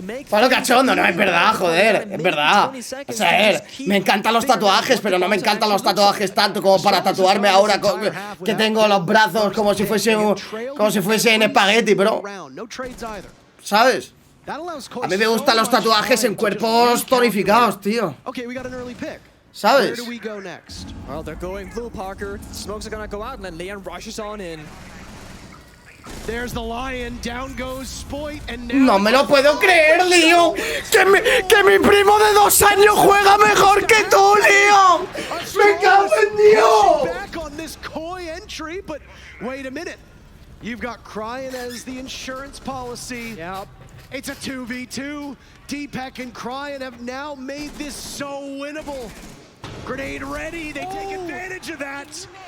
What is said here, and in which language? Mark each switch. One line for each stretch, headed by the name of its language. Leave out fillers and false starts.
Spanish: Palo cachondo, no, es verdad, joder, es verdad. O sea, me encantan los tatuajes, pero no me encantan los tatuajes tanto como para tatuarme ahora que tengo los brazos como si fuese en espagueti, bro. ¿Sabes? A mí me gustan los tatuajes en cuerpos tonificados, tío. ¿Sabes?
English: Well, they're going blue, Parker. Smokes are gonna go out, and then Leon rushes on in. There's the lion, down goes Spoit, and now
Spanish: No me lo puedo creer, Lío. Que mi primo de 2 años juega mejor que tú, Lío. Me cago en Dios.
English: back on this Koi entry, but wait a minute. You've got Cryan as the insurance policy. Yep. It's a 2v2. Deepak and Cryan have now made this so winnable. Grenade ready, they take advantage of that.